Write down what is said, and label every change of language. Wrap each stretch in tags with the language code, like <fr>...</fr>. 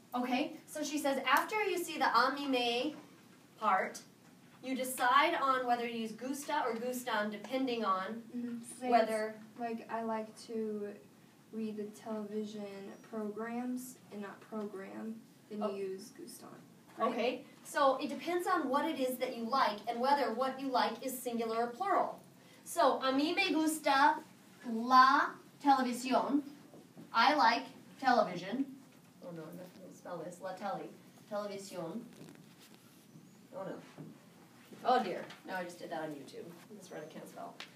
<en>Okay, so she says after you see the</en> <es>a mí me</es> <en>part, you decide on whether to use Gusta or Gustan depending on whether... Like, I like to read the television programs and not program, then you use gustan. Right? Okay, so it depends on what it is that you like and whether what you like is singular or plural.</en> <es>So, a mí me gusta la televisión.</es> <en>I like television. Oh no, I'm not going to spell this.</en> <es>La tele. Televisión.</es> <en>Oh no. Oh dear. No, I just did that on YouTube. That's right, I can't spell.</en>